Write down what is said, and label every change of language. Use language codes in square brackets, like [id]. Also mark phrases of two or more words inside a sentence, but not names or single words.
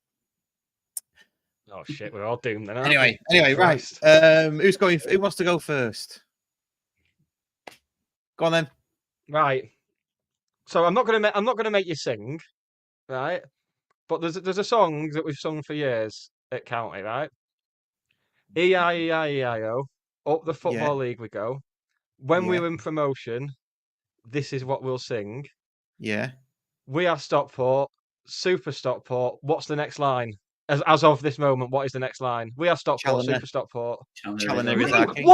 [en] Oh shit, we're all doomed then. aren't Anyway, we? right. Christ. Who's going? Who wants to go first? Go on then. Right. So I'm not gonna make you sing, right? But there's a song that we've sung for years at County, right? E-I-E-I-E-I-O, up the Football League we go. When we Yeah. were in promotion, this is what we'll sing. Yeah. We are Stockport, Super Stockport. What's the next line? As of this moment, what is the next line? We are Stockport, Challoner. Super Stockport. Challoner is our king.